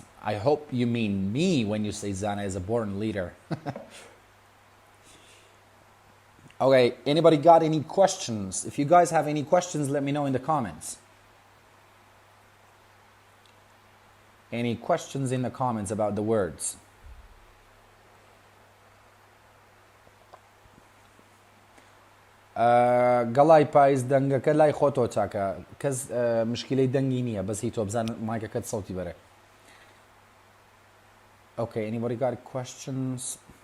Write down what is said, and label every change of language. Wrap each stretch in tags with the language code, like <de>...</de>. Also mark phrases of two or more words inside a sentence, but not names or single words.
<en>I hope you mean me when you say Zana is a born leader. Okay, anybody got any questions? If you guys have any questions, let me know in the comments. Any questions in the comments about the words?</en> <ckb>گەڵای پاییز دەنگەکە لای خۆتۆ چاکە کەس مشکلەی دەنگی نییە بەسی تۆ بزان مایکەکەت سەوتی بەرێ.</ckb> <en>Okay, anybody got questions?</en>